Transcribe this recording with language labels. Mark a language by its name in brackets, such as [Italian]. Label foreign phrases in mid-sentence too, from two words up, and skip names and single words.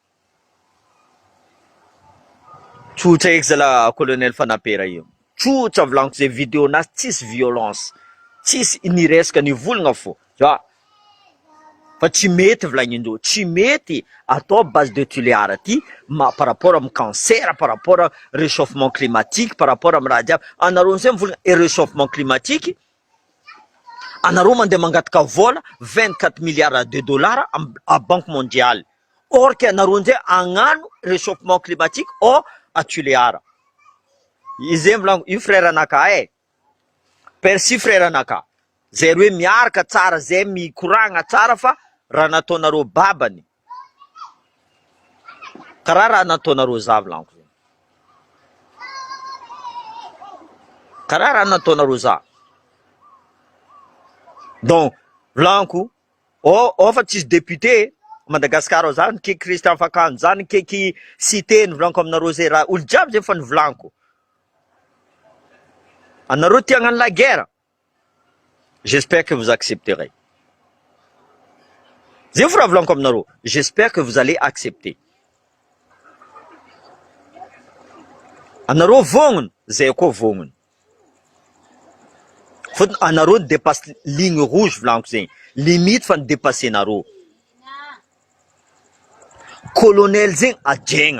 [Malagasy] Tsotra eky zala colonel Fanapera io. Tsotra volaniko zay vidéo-nazy tsisy violence, tsisy niresaka nivolagna fo. Fa tsy mety volagnindreo, tsy mety atao [French] base de tuléar [Malagasy] ty [French] par rapport [Malagasy] amin'ny cancer, [French] par rapport à réchauffement climatique, par rapport [Malagasy] amin'ny raha jiaby. Anareo zay mivolagna [French] réchauffement climatique, [Malagasy] anareo mandeha mangataka vola [French] 24 milliards de dollars à Banque mondiale. Or que [Malagasy] anareo nzay agnano [French] réchauffement climatique au à tuléar. [Malagasy] Izy volaniko io frère anaka Percy frère anaka. Zay hoe miaraka tsara, zay mikoragna tsara fa raha nataonareo babany. Karaha raha nataonareo za volaniko. Karaha raha nataonareo za. Donc, volaniko, fa tsisy député Madagasikara zany, keky Christian Fakanjo zany, keky cité volaniko aminareo zay raha olo jiaby zay fa nivolaniko. anareo tia hagnano [French] la guerre, j'espère que vous accepterez. [Malagasy] Zay firavolako aminareo, [French] j'espère que vous allez accepter. [Malagasy] Anareo vognona, zay koa vognona. Fotony anareo [French] dépasse ligne rouge [Malagasy] volaniko zegny, limite fa nidépasse anareo. Colonel zegny adjegna.